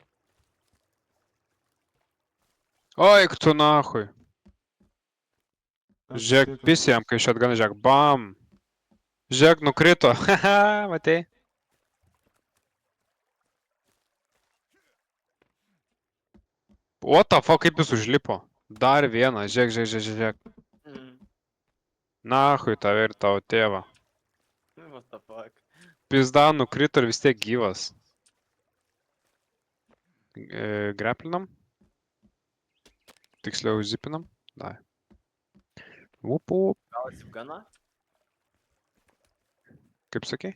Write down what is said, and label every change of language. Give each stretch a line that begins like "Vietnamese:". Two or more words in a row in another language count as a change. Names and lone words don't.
Lithuanian: Oik tu nahui. Kas Žiūrėk, atsitiko? pisi jam, kai shotgun, žiūrėk, bam. Žiūrėk, nukrito. Haha, matei?
English: What the fuck,
Lithuanian: kaip jis užlipo? Dar vieną, žiūrėk. Mm. Nahui tave ir tavo tėvą.
English: What the fuck.
Lithuanian: Pizda nukrito ir vis tiek gyvas. Greplinam? Tiksliau zipinam? Dai. Up. Gavo zipganą? Kaip sakei?